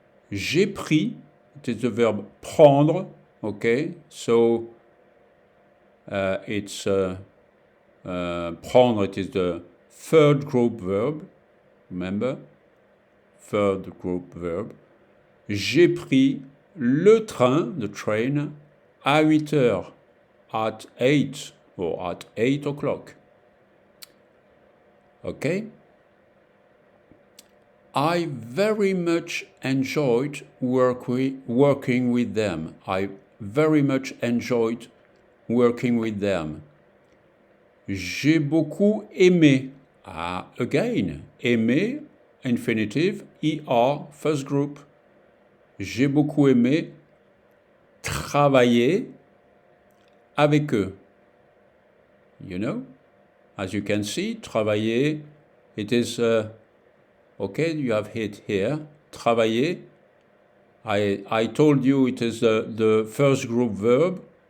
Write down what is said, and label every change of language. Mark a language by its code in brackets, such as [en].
[fr] J'ai pris, [en] it is the verb prendre, okay? So, it's prendre, it is the third group verb, remember? Third group verb. [fr] J'ai pris le train, [en] the train, [fr] à 8 heures, [en] at 8, or at 8 o'clock. Okay? I very much enjoyed working with them. I very much enjoyed working with them. [fr] J'ai beaucoup aimé. [en] Ah, again, aimé, infinitive, er, first group. [fr] J'ai beaucoup aimé travailler avec eux. [en] You know? As you can see, travailler, it is, okay, you have it here, travailler. I told you it is the first group verb.